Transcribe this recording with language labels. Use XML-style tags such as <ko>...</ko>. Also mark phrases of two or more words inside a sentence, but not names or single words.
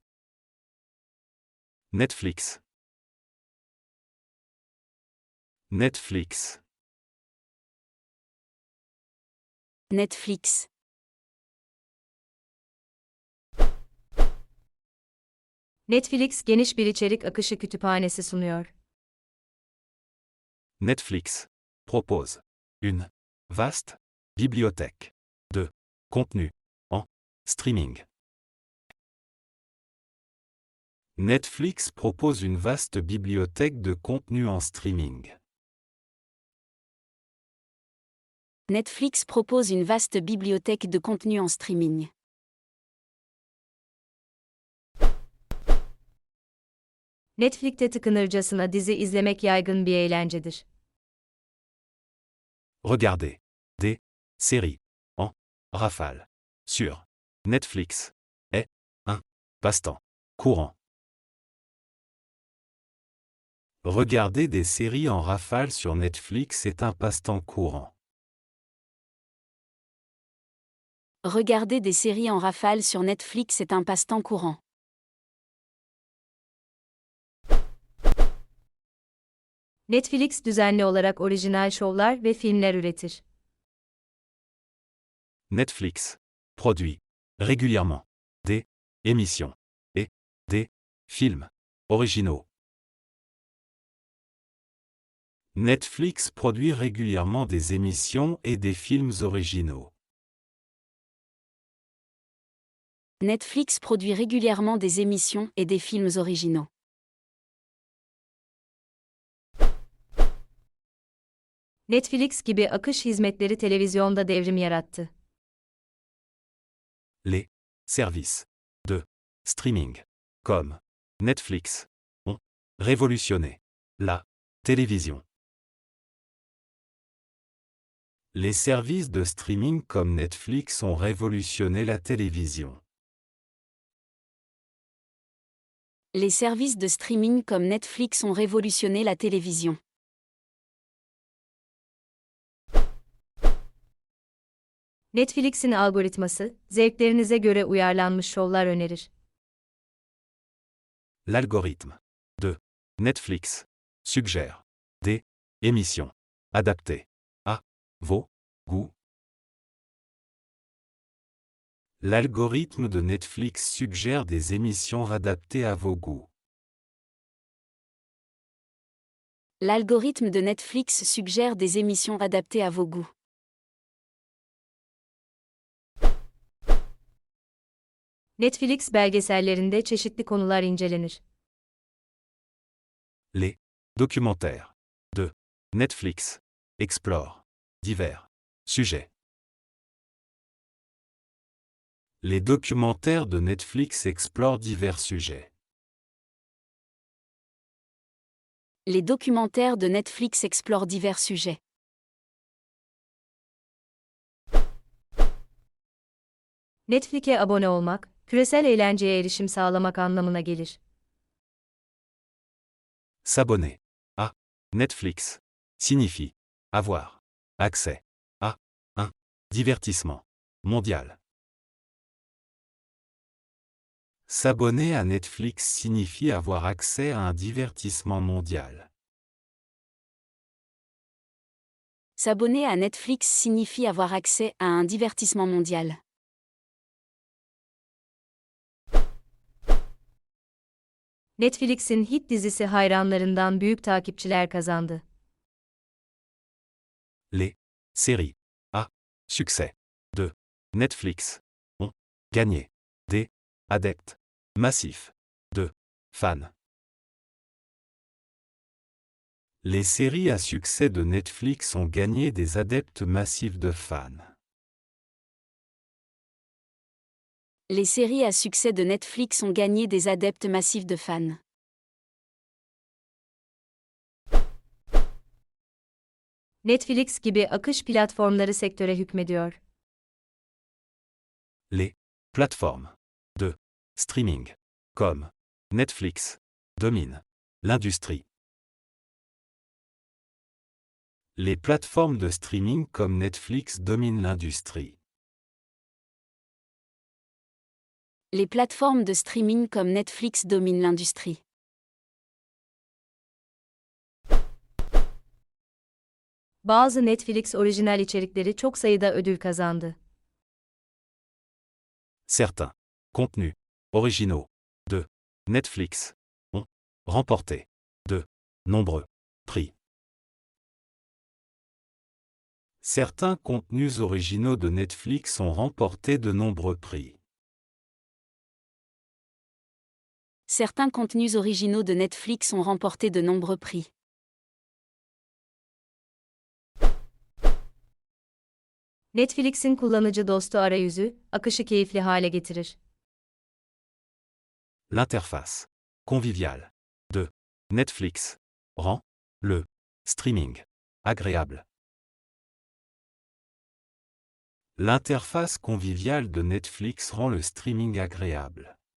<tr>Netflix. Netflix. Netflix. Netflix geniş bir içerik akışı kütüphanesi sunuyor.</tr> <fr>Netflix propose une vaste bibliothèque de contenu en streaming. Netflix propose une vaste bibliothèque de contenu en streaming. Netflix propose une vaste bibliothèque de contenu en streaming.</fr> <tr>Netflix'te tıkınırcasına dizi izlemek yaygın bir eğlencedir.</tr> <fr>Regardez des séries en rafale sur Netflix est un passe-temps courant. Regarder des séries en rafale sur Netflix est un passe-temps courant. Regarder des séries en rafale sur Netflix est un passe-temps courant.</fr> <tr>Netflix düzenli olarak orijinal şovlar ve filmler üretir.</tr> <fr>Netflix produit régulièrement des émissions et des films originaux. Netflix produit régulièrement des émissions et des films originaux. Netflix produit régulièrement des émissions et des films originaux.</fr> <tr>Netflix gibi akış hizmetleri televizyonda devrim yarattı.</tr> <fr>Les services de streaming comme Netflix ont révolutionné la télévision. Les services de streaming comme Netflix ont révolutionné la télévision. Les services de streaming comme Netflix ont révolutionné la télévision.</fr> <tr>Netflix'in algoritması, zevklerinize göre uyarlanmış şovlar önerir.</tr> <fr>L'algorithme de Netflix suggère des émissions adaptées à vos goûts. L'algorithme de Netflix suggère des émissions adaptées à vos goûts. L'algorithme de Netflix suggère des émissions adaptées à vos goûts.</fr> <tr>Netflix belgesellerinde çeşitli konular incelenir.</tr> <fr>Les documentaires de Netflix explorent divers sujets. Les documentaires de Netflix explorent divers sujets. Les documentaires de Netflix explorent divers sujets.</fr> <tr>Netflix'e abone olmak, küresel eğlenceye erişim sağlamak anlamına gelir.</tr> <fr>S'abonner à Netflix signifie avoir accès à un divertissement mondial. S'abonner à Netflix signifie avoir accès à un divertissement mondial. S'abonner à Netflix signifie avoir accès à un divertissement mondial.</fr> <tr>Netflix'in hit dizisi hayranlarından büyük takipçiler kazandı.</tr> <fr>Les séries à succès de Netflix ont gagné des adeptes massifs de fans. Les séries à succès de Netflix ont gagné des adeptes massifs de fans. Les séries à succès de Netflix ont gagné des adeptes massifs de fans.</fr> <tr>Netflix gibi akış platformları sektöre hükmediyor.</tr> <fr>Les plateformes de streaming comme Netflix dominent l'industrie. Les plateformes de streaming comme Netflix dominent l'industrie. Les plateformes de streaming comme Netflix dominent l'industrie.</fr> <tr>Bazı Netflix orijinal içerikleri çok sayıda ödül kazandı.</tr> <fr>Certains contenus originaux de Netflix ont remporté de nombreux prix. Certains contenus originaux de Netflix ont remporté de nombreux prix. Certains contenus originaux de Netflix ont remporté de nombreux prix.</fr> <tr>Netflix'in kullanıcı dostu arayüzü, akışı keyifli hale getirir.</tr> <fr>L'interface conviviale de Netflix rend le streaming agréable. L'interface conviviale de Netflix rend le streaming agréable.</fr>